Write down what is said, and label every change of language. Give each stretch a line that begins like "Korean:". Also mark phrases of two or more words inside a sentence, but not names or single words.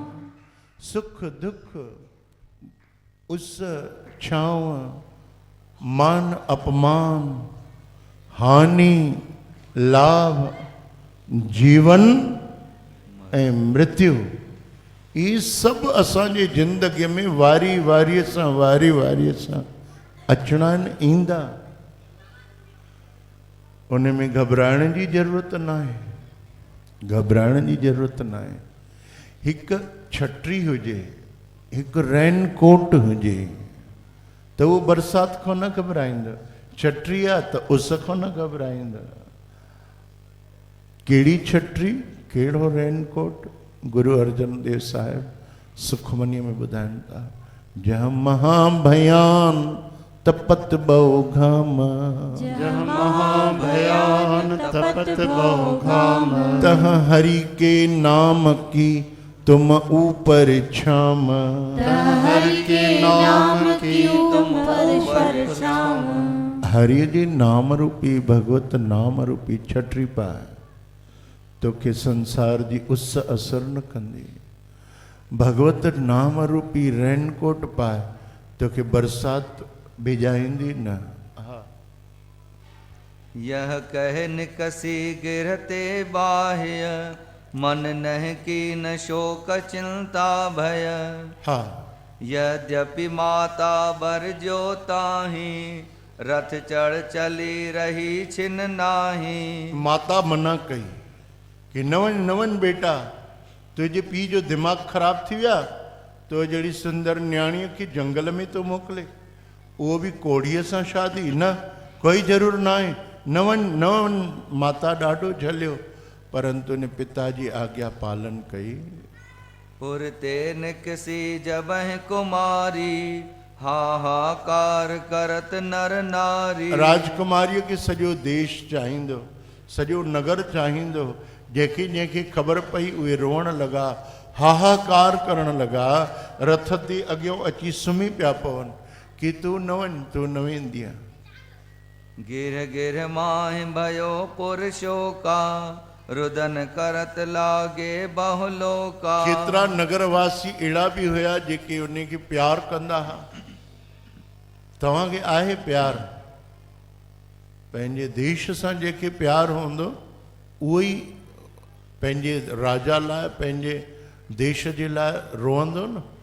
Sindhi: सुख दुख उस छाँव, मान अपमान, हानि लाभ, जीवन ऐं मृत्यु,
Hindi: ये सब
Sindhi: असांजी ज़िंदगी में वारी वारीअ सां अचणा आहिनि, ईंदा। उन में घबराइण जी ज़रूरत न आहे, घबराइण जी ज़रूरत न आहे। हिकु छटी हुजे, हिकु
English: rain coat
Sindhi: हुजे त उहो बरसाति खां न घबराईंदो। छटी आहे त उस खां न घबराईंदो। कहिड़ी छटी, कहिड़ो
English: rain coat?
Sindhi: गुरु अर्जन देव साहिब सुखमनीअ में ॿुधाइनि था,
Hindi: जंहिं महाभयान तपत बहु घाम, जहाँ महाभयान तपत बहु घाम। तह हरि के नाम की तुम ऊपर छाम। हरि के नाम की तुम पर शाम।
Sindhi: हरि जी नाम रूपी भगवत नाम रूपी छटी पाए तोखे संसार जी उस असर न कंदी। भगवत नाम रूपी रेनकोट पाए तोखे बरसात भिजाईंदी न।
Hindi: यह कह निकसी गिरते बाह्य, मन नह की न शोक चिंता भय। हाँ, यद्यपि माता बर जो ताही, रथ चढ़ चली रही छिन नाही।
Sindhi: माता मना कई कि न वञ बेटा, तुंहिंजे पीउ जो दिमाग़ ख़राब थी विया, तो जहिड़ी सुंदर न्याणीअ खे जंगल में तो मोकिले, उहो बि कोड़ीअ सां शादी न, कोई ज़रूरु न आहे, न वञ। माता ॾाढो झलियो, परंतु उन पिता जी आज्ञा पालन कई।
Hindi: पुरते निकसी जबह कुमारी, हाहाकार करत नर नारी।
Sindhi: राजकुमारीअ खे सॼो देश चाहींदो, सॼो नगर चाहींदो। जंहिंखे ख़बर पई उहे रोअण लॻा, हाहाकार करण लॻा, रथ ते अॻियां अची सुम्ही पिया पवनि कि तूं न वञ, तूं न वेंदीअ।
Hindi: गिर गिर माहि भयो पुरुषो का, रुदन करत लागे बहुलो का।
Sindhi: केतिरा नगरवासी अहिड़ा बि हुया जेके उन खे प्यार कंदा हुआ। तव्हांखे आहे प्यार? पंहिंजे देश सां जेके प्यार हूंदो उहो ई पंहिंजे राजा लाइ, पंहिंजे देश जे लाइ रोअंदो न।